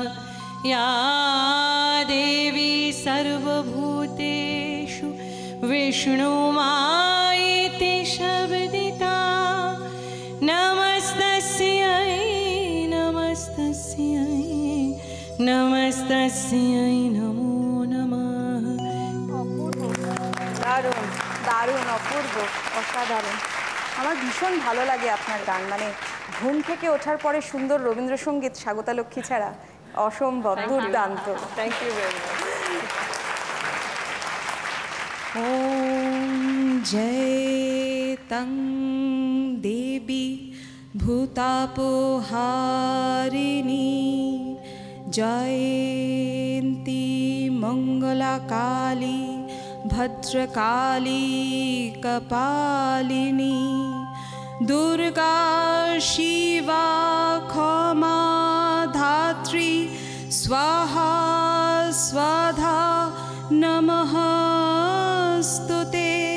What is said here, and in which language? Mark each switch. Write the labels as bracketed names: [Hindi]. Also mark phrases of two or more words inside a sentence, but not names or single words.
[Sanskrit] या देवी सर्वभूतेषु विष्णुमायेति शब्दिता नमस्तस्यै नमस्तस्यै नमस्तस्यै नमो नमः। [Bangla] দারুণ দারুণ, অপূর্ব, অসাধারণ। আমার ভীষণ ভালো লাগে আপনার গান। মানে ঘুম থেকে ওঠার পরে সুন্দর রবীন্দ্রসঙ্গীত স্বাগতা লক্ষ্মী ছাড়া অসম্ভব, দুর্দান্ত। [English] thank you very much. [Sanskrit] ॐ जय तं देवी भूतापहारिणी जयन्ती मङ्गलाकाली भद्रकाली कपालिनी दुर्गा शिवा क्षमा धात्री स्वाहा स्वधा नमः स्तुते।